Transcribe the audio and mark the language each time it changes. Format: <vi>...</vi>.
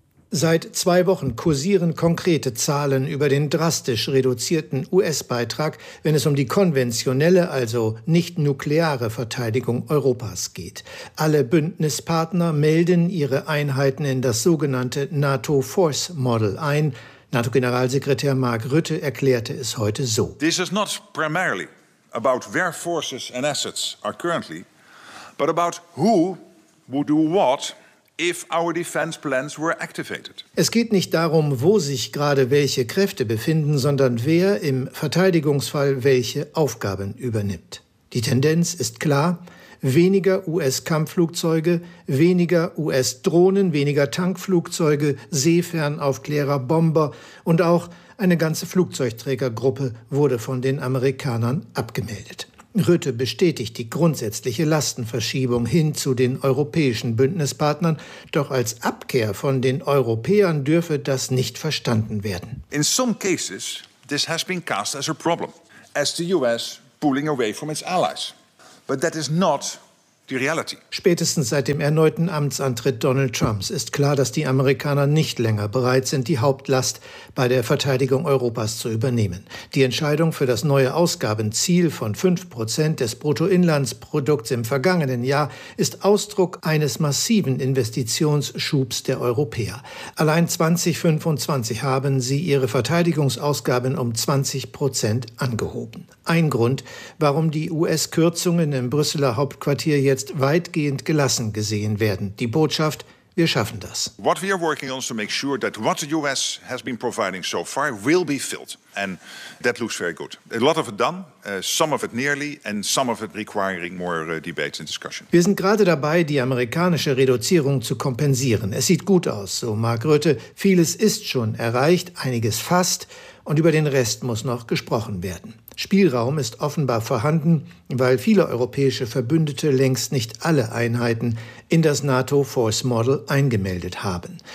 <de>Seit zwei Wochen kursieren konkrete Zahlen über den drastisch reduzierten US-Beitrag, wenn es um die konventionelle, also nicht nukleare Verteidigung Europas geht. Alle Bündnispartner melden ihre Einheiten in das sogenannte NATO Force Model ein. NATO-Generalsekretär Mark Rutte erklärte es heute so.</de> <en>This is not primarily about where forces and assets are currently, but about who would do what. If our defense plans were activated.</en> <de>Es geht nicht darum, wo sich gerade welche Kräfte befinden, sondern wer im Verteidigungsfall welche Aufgaben übernimmt. Die Tendenz ist klar: weniger US-Kampfflugzeuge, weniger US-Drohnen, weniger Tankflugzeuge, Seefernaufklärer, Bomber und auch eine ganze Flugzeugträgergruppe wurde von den Amerikanern abgemeldet. Rutte bestätigt die grundsätzliche Lastenverschiebung hin zu den europäischen Bündnispartnern. Doch als Abkehr von den Europäern dürfe das nicht verstanden werden.</de> <en>In some cases, this has been cast as a problem, as the US pulling away from its allies. But that is not the reality.</en> <de>Spätestens seit dem erneuten Amtsantritt Donald Trumps ist klar, dass die Amerikaner nicht länger bereit sind, die Hauptlast bei der Verteidigung Europas zu übernehmen. Die Entscheidung für das neue Ausgabenziel von 5% des Bruttoinlandsprodukts im vergangenen Jahr ist Ausdruck eines massiven Investitionsschubs der Europäer. Allein 2025 haben sie ihre Verteidigungsausgaben um 20% angehoben. Ein Grund, warum die US-Kürzungen im Brüsseler Hauptquartier jetzt weitgehend gelassen gesehen werden. Die Botschaft: Wir schaffen das.</de> <en>What we are working on is to make sure that what the US has been providing so far will be filled. And that looks very good. A lot of it done, some of it nearly, and some of it requiring more debates and discussion.</en> <de>Wir sind gerade dabei, die amerikanische Reduzierung zu kompensieren. Es sieht gut aus, so Mark Rutte. Vieles ist schon erreicht, einiges fast. Und über den Rest muss noch gesprochen werden. Spielraum ist offenbar vorhanden, weil viele europäische Verbündete längst nicht alle Einheiten in das NATO Force Model eingemeldet haben.</de>